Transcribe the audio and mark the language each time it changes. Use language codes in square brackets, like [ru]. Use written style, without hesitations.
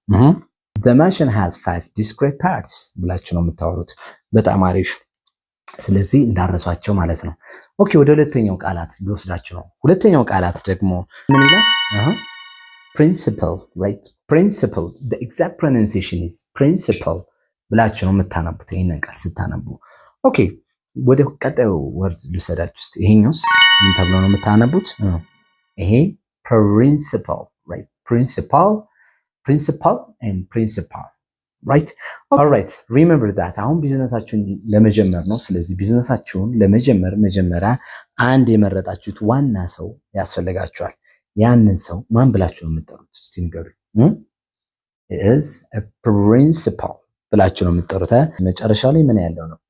[en] the machine has 5 discrete parts [am] ብላችሁ ነው የምታወሩት። በጣም አሪፍ። ስለዚህ እንዳረሷቸው ማለት ነው። ኦኬ ወደ ሁለተኛው ቃላት ልወስዳችሁ ነው። ሁለተኛው ቃላት ደግሞ ምን ይላል? [en] principle right, principle the exact pronunciation is principle [am] ብላችሁ ነው የምታነቡት ይሄንን ቃል ስታነቡ። ኦኬ ወደ ቀጣዩ ወርድ ልወስዳችሁ እስቲ። ይሄኛውስ ምን ተብሎ ነው የምታነቡት? [en] ይሄ principle right, principle, principle and principle right. all right remember that [am] አሁን ቢዝነሳችሁን ለመጀመር ነው። ስለዚህ ቢዝነሳችሁን ለመጀመር መጀመሪያ አንድ የመረጣችሁት ዋና ሰው ያስፈልጋችኋል። ያንን ሰው ማን ብላችሁ ነው የምትጠሩት? እስቲ ንገሩኝ። [en] is a principal [am] ብላችሁ ነው የምትጠሩት። መጨረሻው ላይ ምን ያለው ነው?